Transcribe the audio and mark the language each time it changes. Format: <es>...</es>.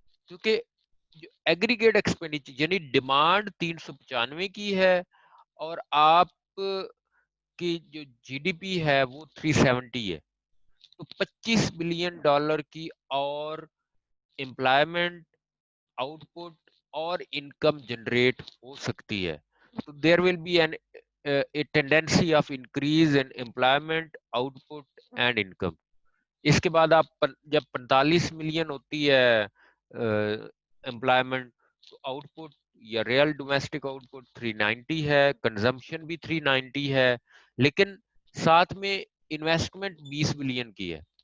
<ur>کیونکہ جو aggregate expenditure یعنی ڈیمانڈ 395 کی ہے اور آپ کی جو جی ڈی پی ہے وہ 370 ہے، تو 25 بلین ڈالر کی اور امپلائمنٹ آؤٹ پٹ اور انکم جنریٹ ہو سکتی ہے.</ur> <en>تو there will be an a tendency of increase in employment output and income.</en> <ur>اس کے بعد آپ جب 45 ملین ہوتی ہے امپلائمنٹ، تو آؤٹ پٹ یا ریئل ڈومیسٹک آؤٹ پٹ 390 ہے، کنزمپشن بھی 390 ہے، لیکن ساتھ میں انویسٹمنٹ 20 بلین کی ہے.</ur>